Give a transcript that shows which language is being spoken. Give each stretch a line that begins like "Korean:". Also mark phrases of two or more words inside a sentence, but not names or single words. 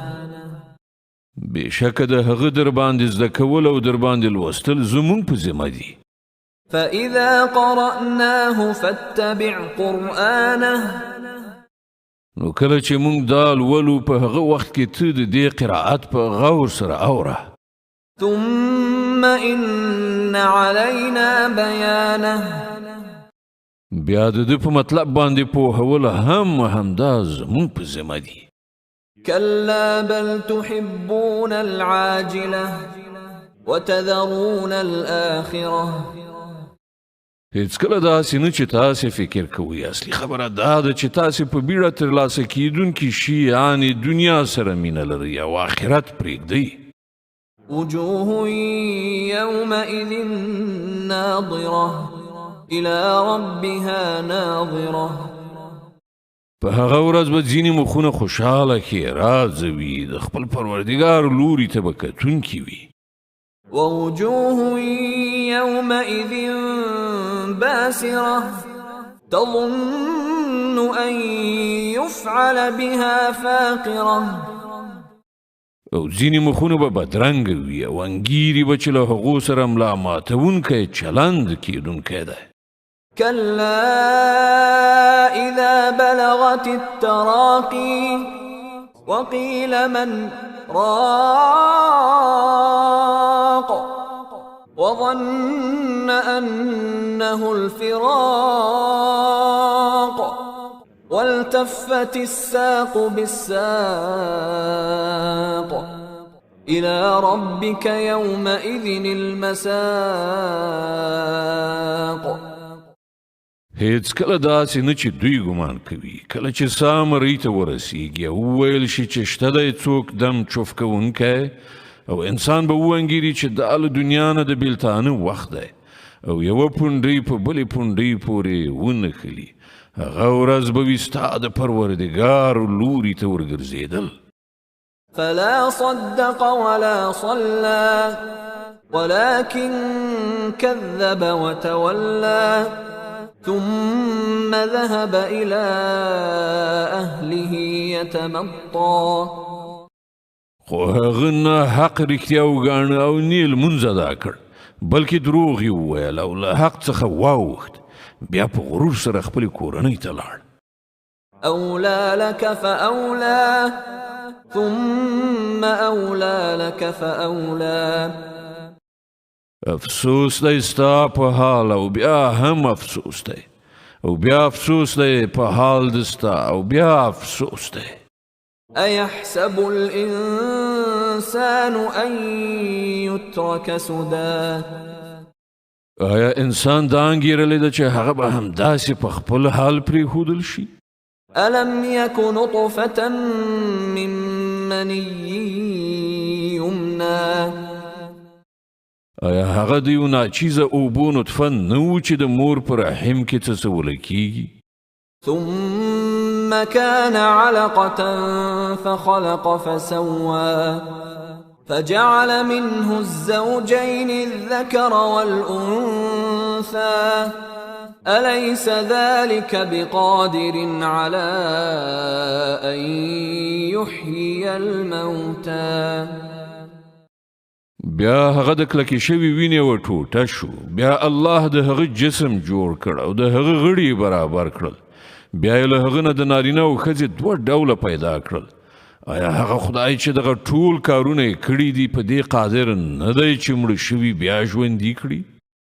Pashto: بېشکه د هغه در باندې زده کول او در باندې لوستل زموږ په ذمه دي.
Arabic: فإذا قرأناه فاتبع قرآنه.
Pashto: نو کله چې موږ دا لولو په هغه وخت کې ته د دې قرائت په غور سره اوره.
Arabic: ثم إن علينا بيانه.
Pashto: بیا د دې په مطلب باندې پوهول همدا زموږ په ذمه دي.
Arabic: كلا بل تحبون العاجلة وتذرون الآخرة.
Pashto: هیڅکله داسې نه چې تاسې فکر کوئ. اصلي خبره دا ده چې تاسې په بیړه ترلاسه کیدونکي شي یعنې دنیا سره مینه لرئ او آخرت پرېږدئ.
Arabic: وجوه يومئذ ناظرة إلى ربها ناظرة.
Pashto: په هغه ورځ به ځینې مخونه خوشحاله ښېرازه وي د خپل پروردګار لوري ته به کتونکي وي.
Arabic: ووجوه يومئذ باسرة تظن أن يفعل بها فاقرة.
Pashto: او ځینې مخونه به بدرنګه وي او انګیري به چې له هغو سره ملا ماتونکی چلند کیدونکی دی.
Arabic: كلا إذا بلغت التراقي وقيل من راق وظن أنه الفراق والتفت الساق بالساق إلى ربك يومئذ المساق.
Pashto: هیڅ کله داسې نه چې دوی ګمان کوي کله چې سامري ته ورسیږي او وویل شي چې شته دی څوک دم چوف کوونکی او انسان به وانګیري چې دا له دنیا نه د بیلتانه وخت دی او یوه پونډۍ په بلې پونډۍ پورې ونښلي هغه ورځ به وي ستا د پروردګار لوري ته ورګرځېدل.
Arabic: فلا صدق ولا صلى ولكن كذب وتولى ثم ذهب إلى أهله يتمطى.
Pashto: خو هغه نه حق رښتیا وګاڼه او نه یې لمونځ ادا کړ بلکې دروغ یې وویل او له حق څخه واوښت بیا په غرور سره خپلې کورنۍ ته لاړ.
Arabic: أولى لك فأولى ثم أولى لك فأولى.
Pashto: افسوس دی ستا په حال او بیا هم افسوس دی او بیا افسوس دی په حال د ستا او بیا افسوس دی.
Arabic: أيحسب الإنسان أن يترك سدى.
Pashto: آیا انسان دا انګیرلی ده چې هغه به همداسې په خپل حال پرېښودل شي؟
Arabic: ألم يك نطفة من مني يمنى.
Pashto: آیا هغه د یو ناچیزه اوبو نطفه نه و چې د مور په رحم کې څڅوله کیږي؟
Arabic: ثم كان علقة فخلق فسوى فجعل منه الزوجين الذكر والأنثى أليس ذلك بقادر على أن يحيي الموتى.
Pashto: بیا هغه د کلکې شوي وینې وټوټه شو بیا الله د هغه جسم جوړ کړ او د هغه غړي برابر کړل بیا یې له هغه نه د نارینه او ښځې دوه ډوله پیدا کړل. آیا هغه خدای چې دغه ټول کارونه یې کړي دي په دې قادر نه دی چې مړه شوي بیا ژوندي کړي؟